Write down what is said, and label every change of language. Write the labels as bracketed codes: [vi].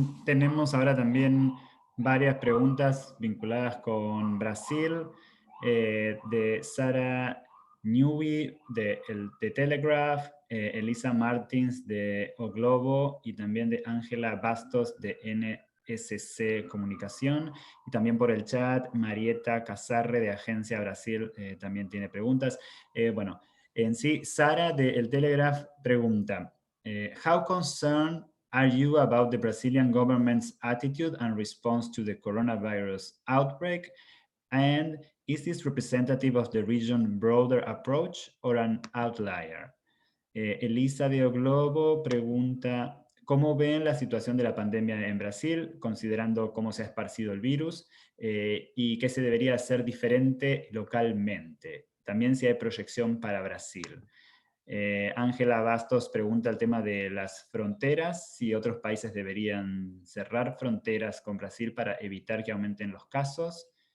[es] Tenemos ahora también varias preguntas vinculadas con Brasil, de Sara Newby de Telegraph, Elisa Martins de O Globo y también de Ángela Bastos de NSC Comunicación. Y también por el chat, Marieta Casarre de Agencia Brasil también tiene preguntas. Bueno, en sí, Sara de El Telegraph pregunta, [en] how concerned are you about the Brazilian government's attitude and response to the coronavirus outbreak? And is this representative of the region's broader approach or an outlier? [es] Elisa de O Globo pregunta, ¿cómo ven la situación de la pandemia en Brasil, considerando cómo se ha esparcido el virus y qué se debería hacer diferente localmente? También si hay proyección para Brasil. Ángela Bastos pregunta el tema de las fronteras, si otros países deberían cerrar fronteras con Brasil para evitar que aumenten los casos.